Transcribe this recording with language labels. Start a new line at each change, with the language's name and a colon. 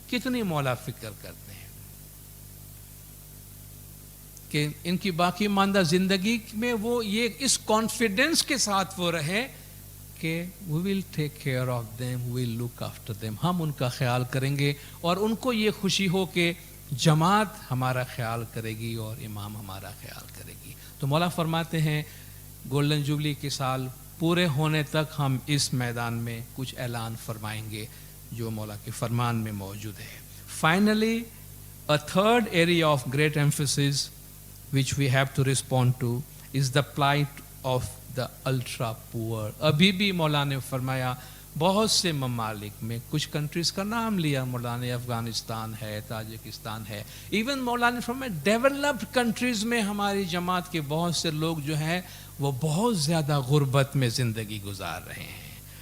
Hindi: कितनी मौला फिक्र करते हैं कि इनकी बाकी मानदा ज़िंदगी में वो ये इस कॉन्फिडेंस के साथ वो रहे कि
English: we will take care of them, we will look after them,
Hindi: हम उनका ख्याल करेंगे, और उनको ये खुशी हो कि जमात हमारा ख्याल करेगी और इमाम हमारा ख्याल करेगी। तो मौला फरमाते हैं गोल्डन जुबली के साल पूरे होने तक हम इस मैदान में कुछ ऐलान फरमाएंगे जो मौला के फरमान में मौजूद है.
English: Finally, a third area of great emphasis which we have to respond to is the plight of the ultra poor.
Hindi: अभी भी मौला ने फरमाया बहुत से ममालिक में, कुछ कंट्रीज का नाम लिया मौला ने, अफगानिस्तान है, ताजिकिस्तान है, इवन मौला ने फरमाया डेवलप्ड कंट्रीज में हमारी जमात के बहुत से लोग जो हैं वो बहुत ज़्यादा गुर्बत में ज़िंदगी गुजार रहे हैं.